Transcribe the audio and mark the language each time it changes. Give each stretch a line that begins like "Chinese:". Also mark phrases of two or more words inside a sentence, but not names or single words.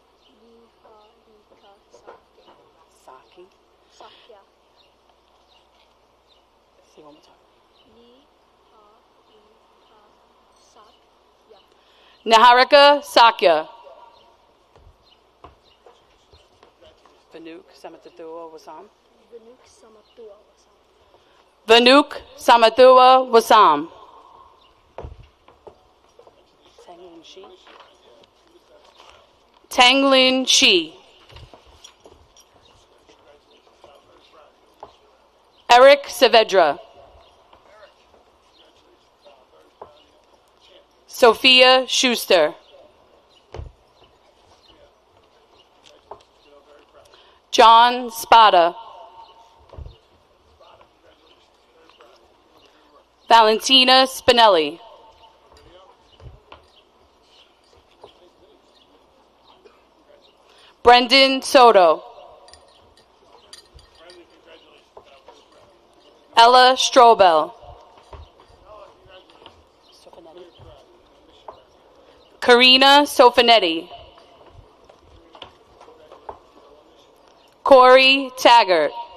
English: Saki. Sakya. Say one more time. Niharika Sakya. Vanuk Samathua Wasam. Vanuk Samathua Wasam. Tanglin Shi. Tanglin Shi. Eric Saavedra. Sophia Schuster. John Spada. Valentina Spinelli. Brendan Soto. Ella Strobel. Karina Sofinetti. Corey Taggart.